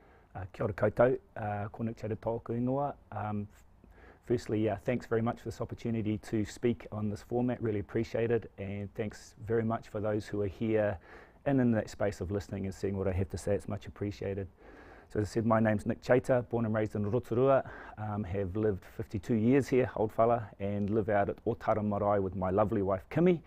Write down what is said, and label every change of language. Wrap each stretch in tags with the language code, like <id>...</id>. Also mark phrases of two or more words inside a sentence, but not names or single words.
<mi>Kia ora koutou, ko Nick Chater tōku ingoa.</mi> <en>Firstly, thanks very much for this opportunity to speak on this format, really appreciate it, and thanks very much for those who are here and in that space of listening and seeing what I have to say. It's much appreciated. So as I said, my name's Nick Chater, born and raised in Rotorua, have lived 52 years here, old fella, and live out at Otara Marae with my lovely wife Kimi.</en>